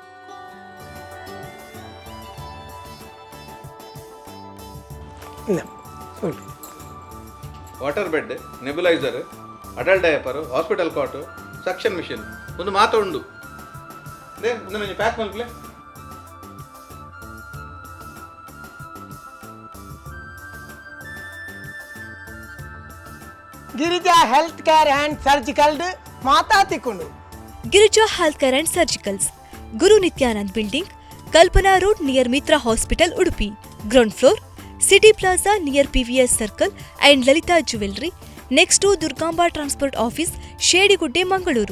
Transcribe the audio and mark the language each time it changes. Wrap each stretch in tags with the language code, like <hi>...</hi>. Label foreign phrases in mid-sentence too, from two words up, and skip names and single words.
<en>water bed, nebulizer, adult diaper, hospital cot, suction machine</en> <tcy>ಒಂದು ಮಾತ ಉಂಡು. ಒಂದು ಪ್ಯಾಕ್ ಮಲ್ಪಲೆ ಗಿರಿಜಾ ಹೆಲ್ತ್ ಕೇರ್ ಅಂಡ್ ಸರ್ಜಿಕಲ್ ಮಾತಾ ತಿಕ್ಕೊಂಡು.</tcy> <en>Girija Health Care and Surgicals, Guru Nityanand Building, Kalpana Road near Mitra Hospital Udupi. Ground Floor, City Plaza near PVS Circle and Lalitha Jewellery, next to Durgamba Transport Office, Shedigudde, Mangaluru.</en>